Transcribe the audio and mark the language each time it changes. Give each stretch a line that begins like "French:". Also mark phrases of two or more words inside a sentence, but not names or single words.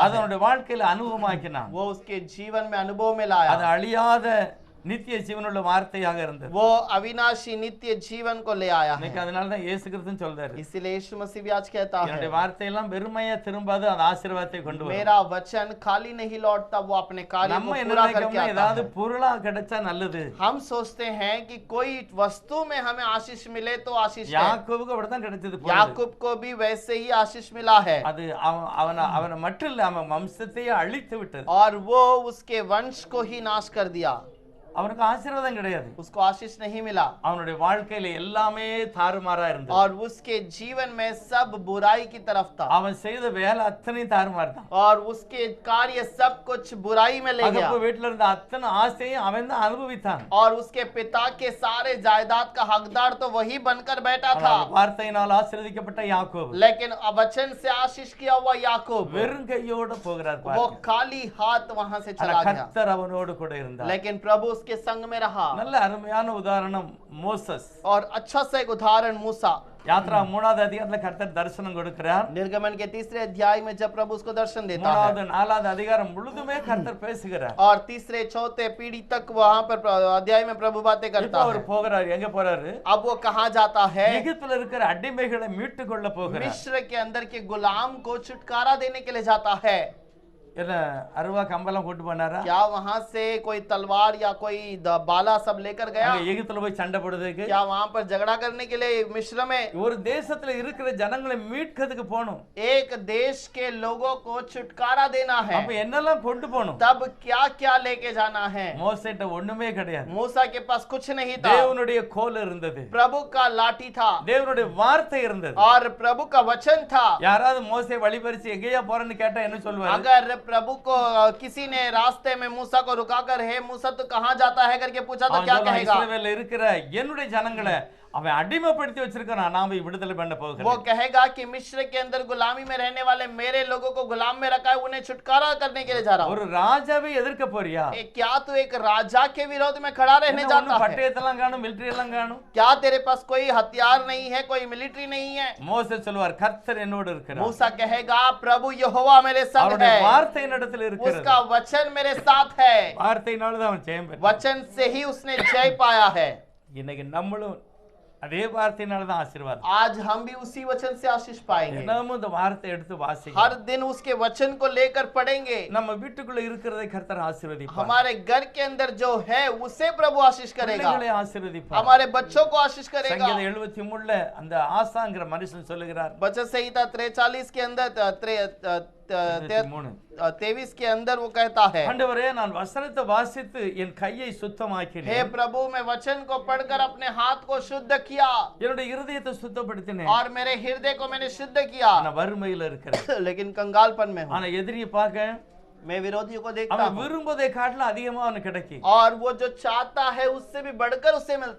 Tamil: அதனுடைய வாழ்க்கையில அனுபவமாக்கினான்.
Hindi: वो उसके जीवन में अनुभव में लाया।
Tamil: அது அழியாத நித்திய ஜீவனுள்ள வார்த்தையாக இருந்தது.
Hindi: वो अविनाशी नित्य जीवन को ले आया है।
Tamil: இன்னைக்கு அதனால தான் இயேசு கிறிஸ்து சொல்றாரு,
Hindi: इसीलिए यीशु मसीह भी आज कहता है,
Tamil: என்னுடைய வார்த்தையெல்லாம் வெறுமையா திரும்பாது, அது ஆசீர்வாதத்தை கொண்டு வரும்.
Hindi: मेरा वचन खाली नहीं लौटता, वो अपने कार्य को
Tamil: நம்ம என்ன
Hindi: पूरा करके
Tamil: நினைக்கிறோம்னா
Hindi: आता
Tamil: ஏதாவது
Hindi: है।
Tamil: பொருளா கிடைச்சா நல்லது.
Hindi: हम सोचते हैं कि कोई वस्तु में हमें आशीष मिले तो आशीष है।
Tamil: யாக்கோபுக்கு அப்படிதான் கிடைச்சது பொருள்.
Hindi: याकूब को भी वैसे ही आशीष मिला है,
Tamil: அது அவனை மட்டும் இல்ல, அவன் வம்சத்தையே அழித்து விட்டது.
Hindi: और वो उसके वंश को ही नाश कर दिया।
Tamil: அவனுக்கு ஆசீர்வாதம் கிடையாது.
Hindi: उसको आशीष नहीं मिला,
Tamil: அவனுடைய வாழ்க்கையில எல்லாமே தாறுமாறா இருந்தது.
Hindi: और उसके जीवन में सब बुराई की तरफ था,
Tamil: அவன் செய்த வேலை அத்தனை தாறுமாறு தான்.
Hindi: और उसके कार्य सब कुछ बुराई में ले गया।
Tamil: தகப்பன் வீட்டுல இருந்த அத்தனை ஆசையும் அவன் தான் அனுபவித்தான்.
Hindi: और उसके पिता के सारे जायदाद का हकदार तो वही बनकर बैठा था,
Tamil: ஆனால் வார்த்தையினால் ஆசீர்வதிக்கப்பட்ட யாக்கோபு
Hindi: लेकिन वचन से आशीष किया हुआ याकूब
Tamil: வெறும் கையோட போகிறார்
Hindi: वो
Tamil: பாருங்க.
Hindi: खाली हाथ वहां से
Tamil: ஆனா
Hindi: चला गया,
Tamil: கர்த்தர் அவனோடு கூட இருந்தார்.
Hindi: लेकिन प्रभु उसके उसके संग में रहा।
Tamil: நல்ல அருமையான உதாரணம் மோசஸ்.
Hindi: और अच्छा सा एक उदाहरण मूसा।
Tamil: யாத்ரா 3வது அதிகாரத்துல கர்த்தர் தரிசனம் கொடுக்கிறார்.
Hindi: निर्गमन के 3रे अध्याय में जब प्रभु उसको दर्शन देता है
Tamil: 3வது 4வது அதிகாரம் முழுதுமே கர்த்தர் பேசுகிறார்.
Hindi: और 3रे 4थे पीढ़ी तक वहां पर अध्याय में प्रभु बातें
Tamil: இப்போ
Hindi: करता
Tamil: அவர்
Hindi: है।
Tamil: போகிறார், எங்க போறாரு?
Hindi: अब वो कहाँ जाता है?
Tamil: எகிப்துல இருக்கிற அடிமைகளை மீட்டு கொள்ள போகிறார்.
Hindi: मिस्र के अंदर के गुलाम को छुटकारा देने के लिए जाता है।
Tamil: என்ன அருவா கம்பெல்லாம் கூட்டு போனாரா?
Hindi: क्या वहां से कोई तलवार या कोई बाला सब लेकर गया?
Tamil: அங்க எகிப்துல போய் சண்டை போடுறதுக்கு?
Hindi: क्या वहां पर झगड़ा करने के लिए मिस्र में?
Tamil: ஒரு தேசத்துல இருக்கிற ஜனங்களை மீட்கிறதுக்கு போணும்.
Hindi: एक देश के लोगों को छुटकारा देना है।
Tamil: அப்ப என்னெல்லாம் கொண்டு போணும்?
Hindi: तब क्या क्या लेके जाना है?
Tamil: மோசேட்ட ஒண்ணுமே கிடையாது.
Hindi: मूसा के पास कुछ नहीं था।
Tamil: தேவனுடைய கோல் இருந்தது,
Hindi: प्रभु का लाठी था
Tamil: தேவனுடைய வார்த்தை இருந்தது.
Hindi: और प्रभु का वचन था।
Tamil: யாராவது மோசே வழிபறிச்சு எங்கேயா போறேன்னு கேட்டா என்ன சொல்வாரு?
Hindi: अगर प्रभु को किसी ने रास्ते में मूसा को रुकाकर हे मूसा तो कहाँ जाता है करके पूछा तो क्या कहेगा?
Tamil: இஸ்ரவேல்ல இருக்கிற என்னுடைய ஜனங்களை அவன் அடிமைப்படுத்தி வச்சிருக்கான், நாம விடுதலை பண்ண
Hindi: वो
Tamil: போகிறோம்.
Hindi: कहेगा कि मिस्र के अंदर गुलामी में रहने वाले मेरे लोगों को गुलाम में रखा है, उन्हें छुटकारा करने के लिए जा रहा हूँ।
Tamil: ஒரு ராஜாவை எதிர்க்க போறியா?
Hindi: क्या तू एक राजा के विरोध में खड़ा रहने जाता है?
Tamil: பட்டயத்தெல்லாம் காணும், மிலிட்டரி எல்லாம் காணும்.
Hindi: क्या तेरे पास कोई हथियार नहीं है, कोई मिलिट्री नहीं है?
Tamil: மோசே சொல்வார் கர்த்தர் என்னோடு இருக்கிறார்.
Hindi: मूसा कहेगा प्रभु यहोवा मेरे संग
Tamil: அவருடைய
Hindi: है,
Tamil: வார்த்தை என்னிடத்தில் இருக்கிறது.
Hindi: उसका वचन मेरे साथ है।
Tamil: வார்த்தையினால தான் அவன் ஜெயம் பெற்றான்.
Hindi: वचन से ही उसने जय पाया है।
Tamil: இன்னைக்கு நம்மளும் அதே வார்த்தையினால தான் ஆசீர்வாதம்.
Hindi: आज हम भी उसी वचन से आशीष पाएंगे।
Tamil: தினமும் இந்த வார்த்தை எடுத்து வாசிங்க.
Hindi: हर दिन उसके वचन को लेकर पढ़ेंगे।
Tamil: நம்ம வீட்டுக்குள்ள இருக்கிறதை கர்த்தர் ஆசீர்வதிப்பார்.
Hindi: हमारे घर के अंदर जो है उसे प्रभु आशीष करेगा,
Tamil: பிள்ளைகளை ஆசீர்வதிப்பார்.
Hindi: हमारे बच्चों को आशीष करेगा।
Tamil: சங்கீதம் 73 அந்த ஆசாங்கிற மனுஷன் சொல்லுகிறார்,
Hindi: वचन संहिता 43 के अंदर 23 के अंदर वो कहता है,
Tamil: ஆண்டவரே நான் வசனத்தை வாசித்து என் கையை
Hindi: हे
Tamil: சுத்தமாக்கினேன்,
Hindi: प्रभु मैं वचन को पढ़कर अपने हाथ को शुद्ध किया
Tamil: என்னுடைய இருதயத்தை சுத்தப்படுத்தினேன்.
Hindi: और मेरे हृदय को मैंने शुद्ध किया।
Tamil: நான் வறுமையில இருக்கிறேன்,
Hindi: लेकिन कंगालपन में हूँ,
Tamil: ஆனா எதிரியை பார்க்க
Hindi: मैं विरोधियों को देखता
Tamil: அவன்
Hindi: हूँ
Tamil: விரும்பதை காட்டிலும் அதிகமா அவனுக்கு கிடைக்கும்.
Hindi: और वो जो चाहता है उससे भी बढ़कर उसे मिलता